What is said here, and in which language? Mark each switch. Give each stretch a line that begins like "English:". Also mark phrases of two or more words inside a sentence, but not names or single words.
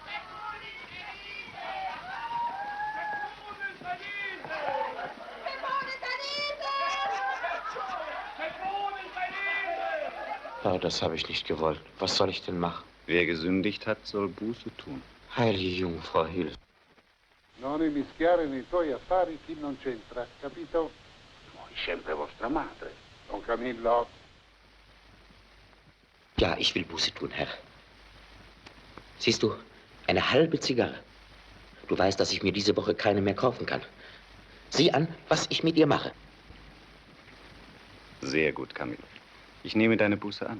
German: Ja, das habe ich nicht gewollt. Was soll ich denn machen? Wer gesündigt hat, soll Buße tun. Heilige Jungfrau, hilf.
Italian: Non immischiare nei tuoi affari chi non c'entra, capito? Voi sempre vostra madre. Don Camillo.
German: Ja, ich will Buße tun, Herr. Siehst du, eine halbe Zigarre. Du weißt, dass ich mir diese Woche keine mehr kaufen kann. Sieh an, was ich mit ihr mache. Sehr gut, Camillo. Ich nehme deine Buße an.